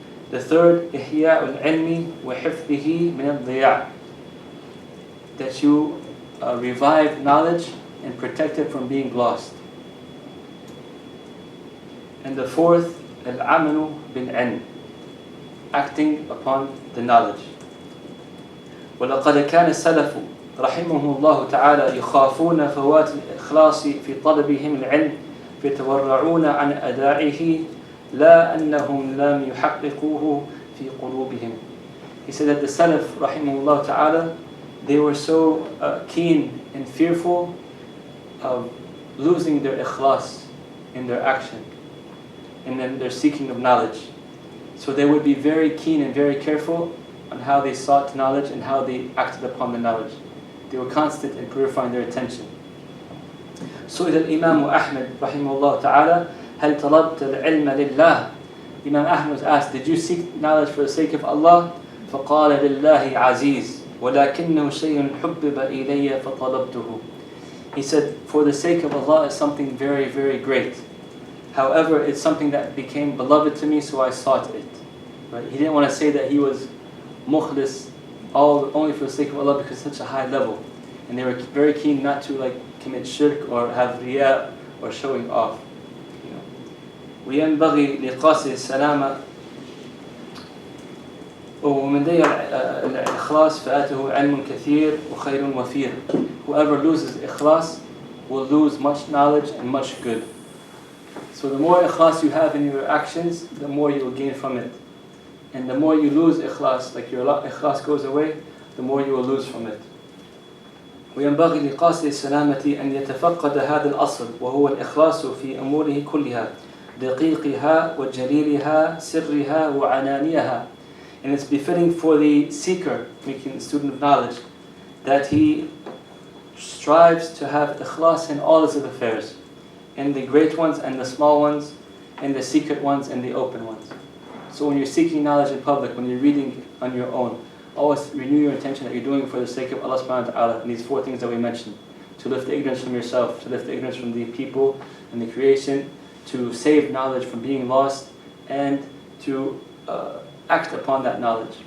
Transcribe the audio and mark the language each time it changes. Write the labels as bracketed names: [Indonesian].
[English] The third, [Arabic] إحياء العلم وحفظه من الضياع. [English] That you revive knowledge and protect it from being lost. And the fourth, [Arabic] العمل بالعلم, [English] acting upon the knowledge. [Arabic] ولقد كان السلف رحمهم الله تعالى يخافون فوات الإخلاص في طلبهم العلم فيتورعون عن أدائه لا أنهم لم يحققوه في قلوبهم. [English] He said that the Salaf rahimahullah ta'ala, they were so keen and fearful of losing their ikhlas in their action and then their seeking of knowledge. So they would be very keen and very careful on how they sought knowledge and how they acted upon the knowledge. They were constant in purifying their attention. [Arabic] سئل الإمام أحمد رحمه الله تعالى هل طلبت العلم لله. [English] Imam Ahmad was asked, did you seek knowledge for the sake of Allah? [Arabic] فقال لله عزيز ولكنه شيء حبب إلي فطلبته. [English] He said, for the sake of Allah is something very, very great. However, it's something that became beloved to me, so I sought it. Right? He didn't want to say that he was mukhlis, only for the sake of Allah, because it's such a high level. And they were very keen not to commit shirk or have riya or showing off. [Arabic] وينبغي لقاصد السلامة ومن ضيع الإخلاص فآته علم كثير وخير وفير. [English] Whoever loses ikhlas will lose much knowledge and much good. So the more ikhlas you have in your actions, the more you will gain from it. And the more you lose ikhlas, like your ikhlas goes away, the more you will lose from it. [Arabic] وينبغي لقاصد السلامة أن يتفقد هذا الأصل وهو الإخلاص في أموره كلها دقيقها وجليلها سرها وعنانيها. [English] And it's befitting for the seeker, making the student of knowledge, that he strives to have ikhlas in all his affairs, in the great ones and the small ones, in the secret ones and the open ones. So when you're seeking knowledge in public, when you're reading on your own, always renew your intention that you're doing it for the sake of Allah subhanahu wa ta'ala, and these four things that we mentioned: to lift the ignorance from yourself, to lift the ignorance from the people and the creation, to save knowledge from being lost, and to act upon that knowledge.